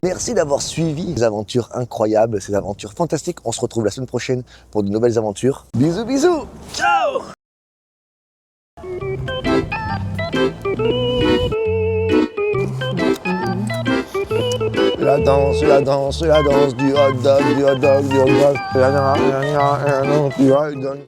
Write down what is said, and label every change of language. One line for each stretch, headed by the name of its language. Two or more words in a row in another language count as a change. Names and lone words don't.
French: Merci d'avoir suivi ces aventures incroyables, ces aventures fantastiques. On se retrouve la semaine prochaine pour de nouvelles aventures. Bisous bisous. Ciao. La danse du
English: hot dog,
French: du
English: hot dog,
French: du
English: hot dog,
French: du
English: hot dog.